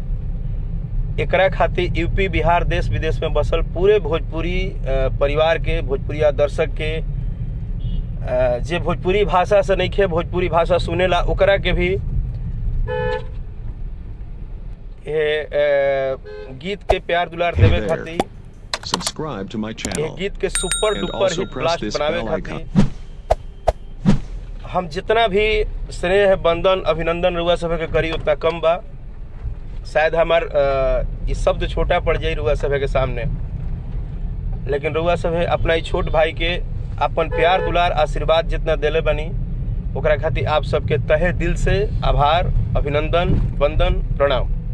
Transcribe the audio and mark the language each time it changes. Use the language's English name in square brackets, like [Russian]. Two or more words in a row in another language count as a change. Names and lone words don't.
[Bhojpuri] एकरा खातिर यूपी बिहार देश विदेश में बसल पूरे भोजपुरी परिवार के, भोजपुरी दर्शक के, जे भोजपुरी भाषा से नहीं खे भोजपुरी भाषा सुनेला ओकरा के भी गीत के प्यार दुलार देवे खातिर, [English] Subscribe to my channel. [Bhojpuri] गीत के [English] super duper hit [Bhojpuri] ब्लास्ट बनावे खातिर हम जितना भी स्नेह बंदन अभिनंदन रुआ सभे के करी उतना कम बा। शायद हमार ये शब्द छोटा पड़ जाई रुआ सभे के सामने, लेकिन रुआ सभे अपना ही छोट भाई के अपन प्यार दुलार आशीर्वाद जितना देले बनी ओकरा खातिर आप सबके तहे दिल से आभार, अभिनंदन, वंदन, प्रणाम।